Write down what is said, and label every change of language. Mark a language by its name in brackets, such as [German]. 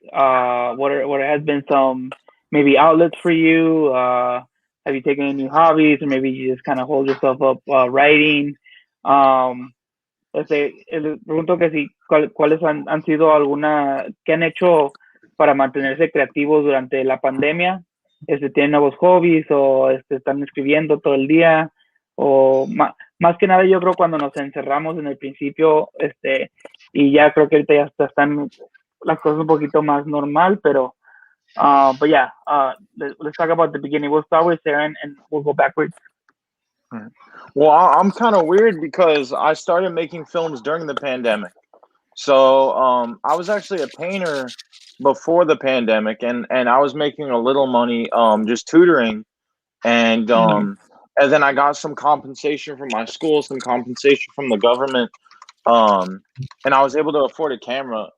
[English] What has been some maybe outlets for you? Have you taken any new hobbies, or maybe you just kind of hold yourself up writing? [Spanish] Les pregunto que si cuáles han sido que han hecho para mantenerse creativos durante la pandemia. ¿Tienen nuevos hobbies o están escribiendo todo el día? O más que nada, yo creo cuando nos encerramos en el principio, y ya creo que ahorita ya están las cosas un poquito más normal, pero [English] but yeah, let's talk about the beginning. We'll start with Sarah and we'll go backwards. Well, I'm kind of weird because I started making films during the pandemic. So I was actually a painter before the pandemic, and I was making a little money just tutoring, and then I got some compensation from my school, some compensation from the government, and I was able to afford a camera.